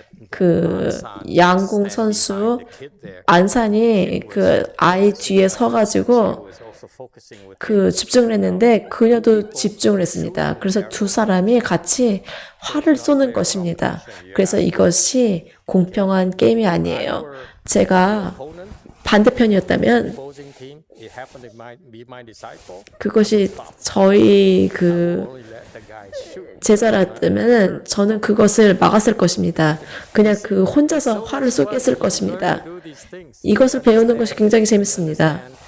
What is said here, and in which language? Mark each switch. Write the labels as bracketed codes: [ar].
[ko] 그 양궁 선수 안산이 그 아이 뒤에 서가지고 그 집중을 했는데 그녀도 집중을 했습니다. 그래서 두 사람이 같이 활을 쏘는 것입니다. 그래서 이것이 공평한 게임이 아니에요. 제가 반대편이었다면 [en] it happened to be my disciple, [ko] 그것이 저희 그 [en] only let the guy shoot. [ko] 제자라면 저는 그것을 막았을 것입니다. 그냥 그 혼자서 활을 쏘겠을 것입니다. 이것을 배우는 것이 굉장히 재밌습니다.